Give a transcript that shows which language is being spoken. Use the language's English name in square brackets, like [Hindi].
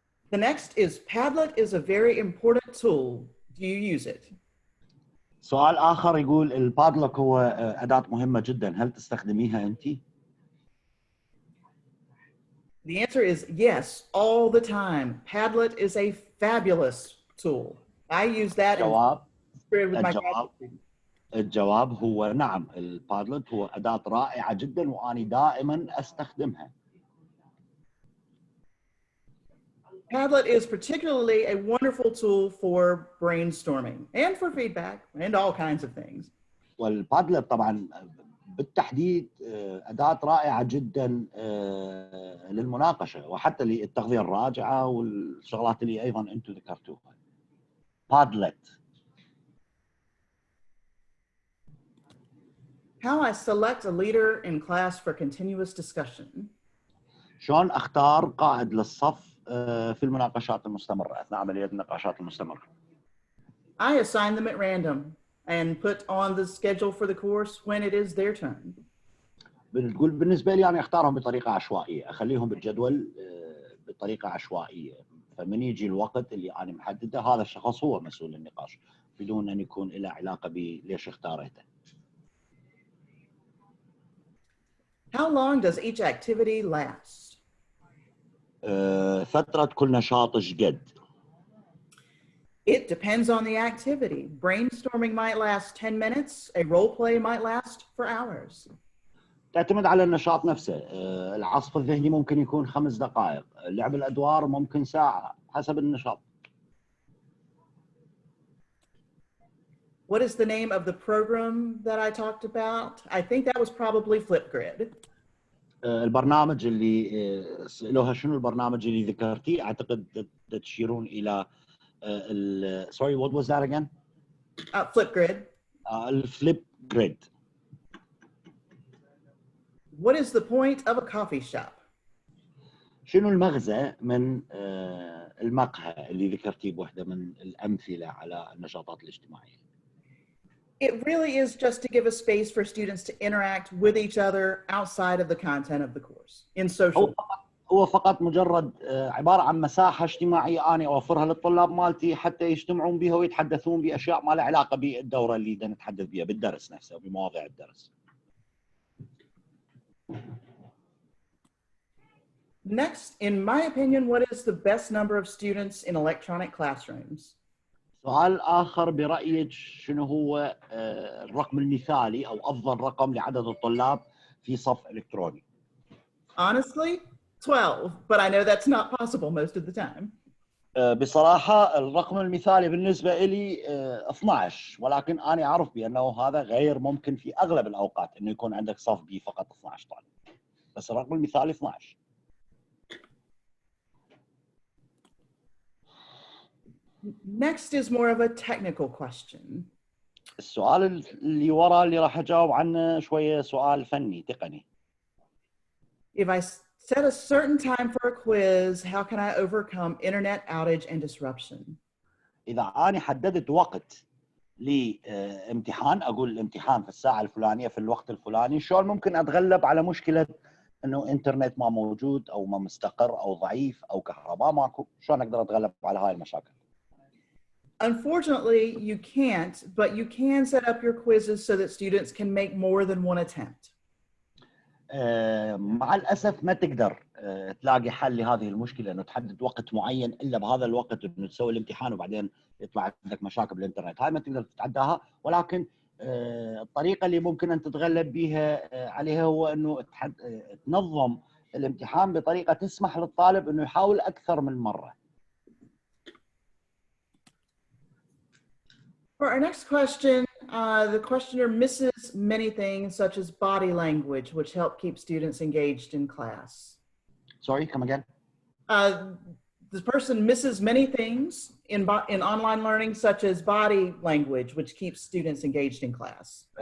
[English] The next is, Padlet is a very important tool. Do you use it? [Arabic] سؤال آخر يقول البادلوك هو أداة مهمة جدا، هل تستخدميها أنت؟ [English] The answer is yes, all the time. Padlet is a fabulous tool. I use that [Arabic] الجواب [English] with my [Arabic] الجواب [English] graduate students. [Arabic] الجواب هو نعم، البادلت هو أداة رائعة جدا وأنا دائما أستخدمها. [English] Padlet is particularly a wonderful tool for brainstorming and for feedback and all kinds of things. [Arabic] والبادلت طبعا بالتحديد أداة رائعة جدا للمناقشة وحتى للتغذية الراجعة والشغلات اللي أيضا أنتم ذكرتوها. بادلت. [English] How I select a leader in class for continuous discussion. [Arabic] شلون أختار قائد للصف في المناقشات المستمرة أثناء عملية النقاشات المستمرة؟ [English] I assign them at random and put on the schedule for the course when it is their turn. [Arabic] بتقول بالنسبة لي أنا أختارهم بطريقة عشوائية، أخليهم بالجدول بطريقة عشوائية، فمن يجي الوقت اللي أنا محدده هذا الشخص هو مسؤول النقاش بدون أن يكون له علاقة بليش اختاريته. [English] How long does each activity last? [Arabic] فترة كل نشاط إيش قد؟ [English] It depends on the activity. Brainstorming might last 10 minutes. A role play might last for hours. [Arabic] تعتمد على النشاط نفسه. العصف الذهني ممكن يكون 5 دقائق، لعب الأدوار ممكن ساعة حسب النشاط. [English] What is the name of the program that I talked about? I think that was probably Flipgrid. [Arabic] البرنامج اللي سألوها شنو البرنامج اللي ذكرتيه، أعتقد تشيرون إلى [English] sorry, what was that again? Flipgrid. [Arabic] الفليب جريد. [English] What is the point of a coffee shop? [Arabic] شنو المغزى من المقهى اللي ذكرتيه بوحدة من الأمثلة على النشاطات الاجتماعية؟ [English] It really is just to give a space for students to interact with each other outside of the content of the course in social. [Arabic] هو فقط مجرد عبارة عن مساحة اجتماعية أنا أوفرها للطلاب مالتي حتى يجتمعون بها ويتحدثون بأشياء ما لها علاقة بالدورة اللي نتحدث بها بالدرس نفسه وبمواضيع الدرس. [English] Next, in my opinion, what is the best number of students in electronic classrooms? [Arabic] سؤال آخر برأيك شنو هو الرقم المثالي أو أفضل رقم لعدد الطلاب في صف إلكتروني؟ [English] Honestly, 12, but I know that's not possible most of the time. [Arabic] بصراحة الرقم المثالي بالنسبة لي 12، ولكن أنا أعرف بأنه هذا غير ممكن في أغلب الأوقات إنه يكون عندك صف بي فقط 12 طالب، بس الرقم المثالي 12. [English] Next is more of a technical question. [Arabic] السؤال اللي ورا اللي راح أجاوب عنه شوية سؤال فني تقني. [English] If I set a certain time for a quiz, how can I overcome internet outage and disruption? [Arabic] إذا أنا حددت وقت لامتحان، أقول الامتحان في الساعة الفلانية في الوقت الفلاني، شلون ممكن أتغلب على مشكلة إنه إنترنت ما موجود أو ما مستقر أو ضعيف أو كهرباء ماكو، شلون أقدر أتغلب على هاي المشاكل؟ [English] Unfortunately, you can't, but you can set up your quizzes so that students can make more than one attempt. [Arabic] مع الأسف ما تقدر تلاقي حل لهذه المشكلة إنه تحدد وقت معين إلا بهذا الوقت إنه تسوي الامتحان وبعدين يطلع عندك مشاكل بالإنترنت، هاي ما تقدر تتعداها، ولكن الطريقة اللي ممكن أن تتغلب بها عليها هو إنه تنظم الامتحان بطريقة تسمح للطالب إنه يحاول أكثر من مرة. [English] For our next question, the questioner misses many things such as body language, which help keep students engaged in class. Sorry, come again. The person misses many things in online learning, such as body language, which keeps students engaged in class.